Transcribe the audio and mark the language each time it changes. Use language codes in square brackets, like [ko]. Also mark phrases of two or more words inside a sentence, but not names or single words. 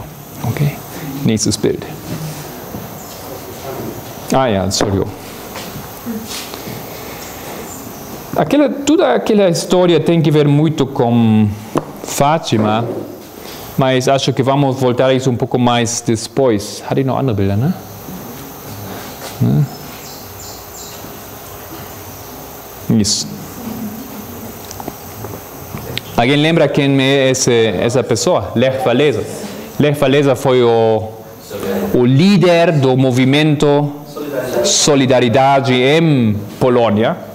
[pt] Ok? Nesse espírito. Sorry. Toda aquela história tem que ver muito com Fátima, mas acho que vamos voltar a isso um pouco mais depois. [de] Hatte ich noch andere Bilder, [pt] né? Isso. Alguém lembra quem é essa pessoa? Lech Walesa. Lech Walesa foi o líder do movimento Solidariedade em Polônia.